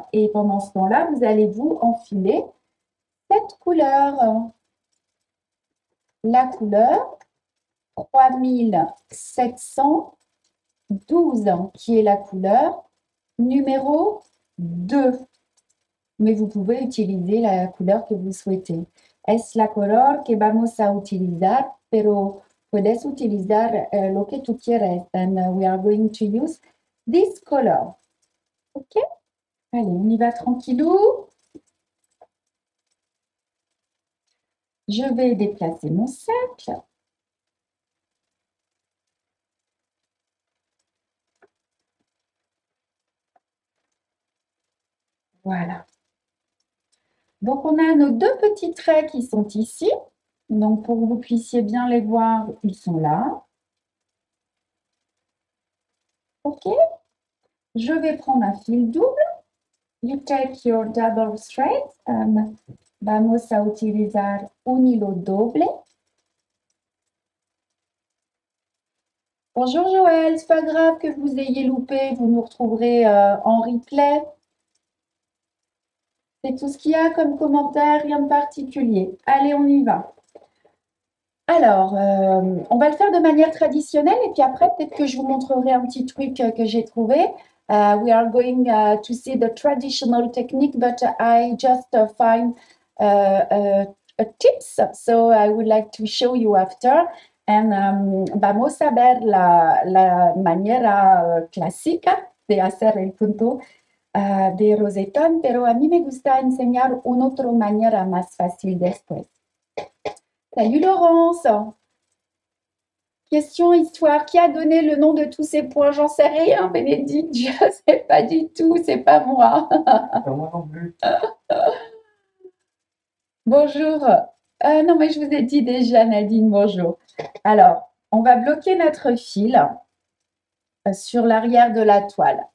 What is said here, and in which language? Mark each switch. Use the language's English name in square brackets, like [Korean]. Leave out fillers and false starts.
[French] Et pendant ce temps-là, vous allez vous enfiler cette couleur. La couleur 3712, qui est la couleur numéro 2. Mais vous pouvez utiliser la couleur que vous souhaitez. [Spanish] Es la color que vamos a utilizar, pero puedes utilizar lo que tú quieres. [English] And we are going to use this color. [French] OK? Allez, on y va tranquillou. Je vais déplacer mon cercle. Voilà. Donc, on a nos deux petits traits qui sont ici. Donc, pour que vous puissiez bien les voir, ils sont là. OK? Je vais prendre un fil double. [English] You take your double thread. [Spanish] Vamos a utilizar un hilo doble. [French] Bonjour Joël, c'est pas grave que vous ayez loupé, vous nous retrouverez en replay. C'est tout ce qu'il y a comme commentaire, rien de particulier. Allez, on y va. Alors, on va le faire de manière traditionnelle et puis après, peut-être que je vous montrerai un petit truc que j'ai trouvé. [English] We are going to see the traditional technique, but I just find a tips, so I would like to show you after. [Spanish] And vamos a ver la manera clásica de hacer el punto de rosetón, pero a mí me gusta enseñar una otra manera más fácil después. [French] Salut Laurence. Question histoire. Qui a donné le nom de tous ces points? J'en sais rien, Bénédicte. Je ne sais pas du tout. C'est pas moi. Pas moi non plus. Bonjour. Non, mais je vous ai dit déjà, Nadine, bonjour. Alors, on va bloquer notre fil sur l'arrière de la toile.